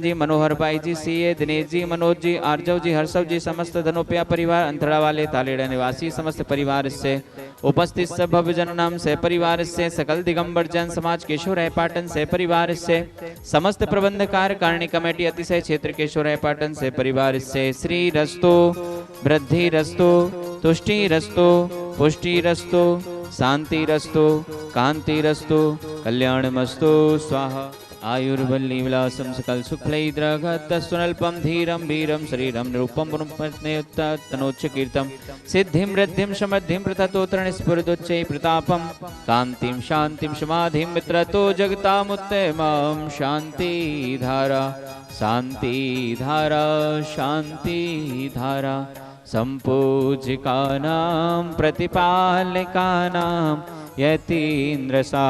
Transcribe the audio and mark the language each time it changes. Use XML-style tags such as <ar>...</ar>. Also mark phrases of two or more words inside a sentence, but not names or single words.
<hi>जी, मनोहर भाई जी, CA दिनेश जी, मनोज जी, आर्जव जी, हर्षव जी समस्त धनोपिया परिवार अंतरा वाले तालेड़ा निवासी समस्त परिवार इससे उपस्थित सब भव्यजन नाम से परिवार से सकल दिगंबर जैन समाज केशोराय पाटन से परिवार से समस्त प्रबंधकार कारणी कमेटी अतिशय क्षेत्र केशोराय पाटन से परिवार से</hi> <sa>श्री रस्तो वृद्धि रस्तो तुष्टि रस्तो पुष्टि रस्तो शांति रस्तो कांति रस्तो कल्याणमस्तु स्वाहा। आयुर्वल्ली विलासं सकल सुखलैद्रगतस्वल्पं धीरं वीरं शरीरं निरूपं पुनरुत्तनोच्च कीर्तं सिद्धिं वृद्धिं समृद्धिं प्रथतोत्र निस्फुरदुच्चै प्रतापं कान्तिं शान्तिं समाधिं मित्रतो जगतामुत्तमं शान्तिधारा शान्तिधारा शान्तिधारा सम्पूजिकानां प्रतिपालिकानां यतीन्द्र</sa>